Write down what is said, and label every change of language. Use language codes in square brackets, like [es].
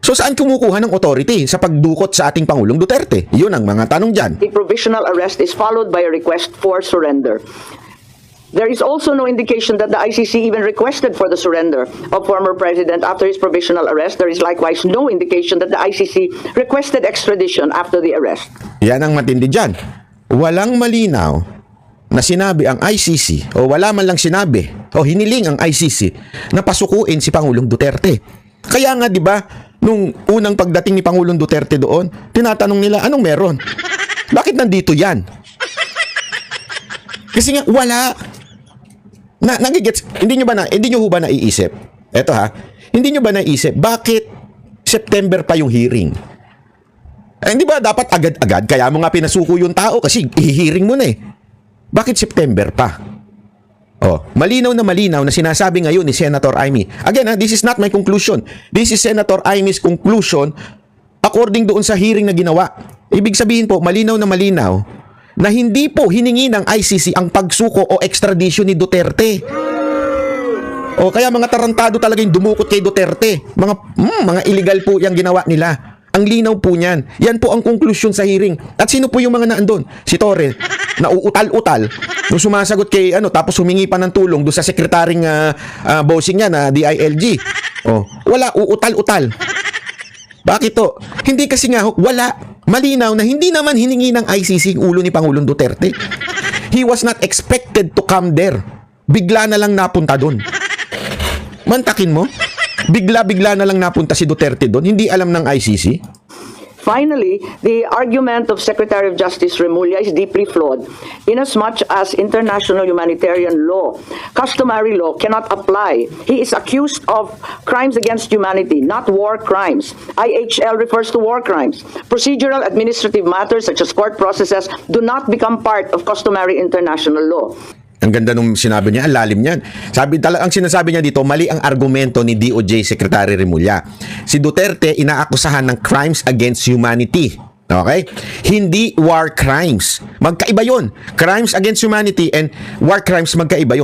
[tl] So saan kumukuha ng authority sa pagdukot sa ating Pangulong Duterte? Yun ang mga tanong dyan. [en] The provisional arrest is followed by a request for surrender. There is also no indication that the ICC even requested for the surrender of former president after his provisional arrest. There is likewise no indication that the ICC requested extradition after the arrest. [tl] Yan ang matindi dyan. Walang malinaw na sinabi ang ICC o wala man lang sinabi o hiniling ang ICC na pasukuin si Pangulong Duterte. Kaya nga 'di ba nung unang pagdating ni Pangulong Duterte doon, tinatanong nila anong meron? Bakit nandito 'yan? Kasi nga wala nagigets, hindi nyo ba naiisip? Eto hindi nyo ba naiisip bakit September pa yung hearing? Hindi ba dapat agad-agad? Kaya mo nga pinasuko yung tao kasi ihihiring mo na eh. Bakit September pa? Oh, malinaw na sinasabi ngayon ni Senator Amy. [en] Again, this is not my conclusion. This is Senator Amy's conclusion according [tl] doon sa hearing na ginawa. Ibig sabihin po, malinaw na hindi po hiningi ng ICC ang pagsuko o extradition ni Duterte. O kaya mga tarantado talaga yung dumukot kay Duterte. Mga illegal po yung ginawa nila. Ang linaw po niyan. Yan po ang konklusyon sa hearing. At sino po yung mga naandun? Si Torre, na uutal-utal, nung sumasagot kay tapos humingi pa ng tulong doon sa sekretaring bossing niya na DILG. Oh, wala, uutal-utal. Bakit to? Hindi kasi nga, wala. Malinaw na hindi naman hiningi ng ICC ang ulo ni Pangulong Duterte. [en] He was not expected to come there. [tl] Bigla na lang napunta doon. Mantakin mo? Bigla-bigla na lang napunta si Duterte doon. Hindi alam ng ICC. [en] Finally, the argument of Secretary of Justice Remulla is deeply flawed inasmuch as international humanitarian law, customary law, cannot apply. He is accused of crimes against humanity, not war crimes. IHL refers to war crimes. Procedural administrative matters such as court processes do not become part of customary international law. [tl] Ang ganda nung sinabi niya, ang lalim niyan. Ang sinasabi niya dito, mali ang argumento ni DOJ Secretary Remulla. Si Duterte inaakusahan ng crimes against humanity. Okay? Hindi war crimes. Magkaiba yun. Crimes against humanity and war crimes magkaiba yun.